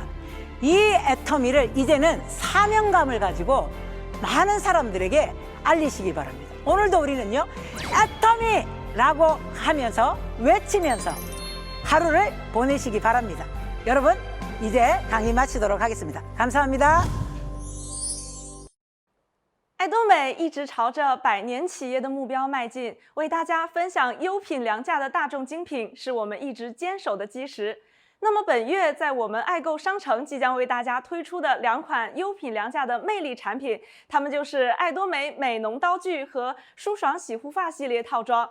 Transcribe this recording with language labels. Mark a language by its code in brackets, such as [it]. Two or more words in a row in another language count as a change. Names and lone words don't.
[ko] 이 애터미를 이제는 사명감을 가지고 많은 사람들에게 알리시기 바랍니다. 오늘도 우리는요, 애터미라고 하면서 외치면서 하루를 보내시기 바랍니다. 여러분, 이제 강의 마치도록 하겠습니다. 감사합니다. [zh] 爱多美一直朝着100年企业的目标迈进，为大家分享优品良价的大众精品，是我们一直坚守的基石。那么本月在我们爱购商城即将为大家推出的2款优品良价的魅力产品，它们就是爱多美美浓刀具和舒爽洗护发系列套装。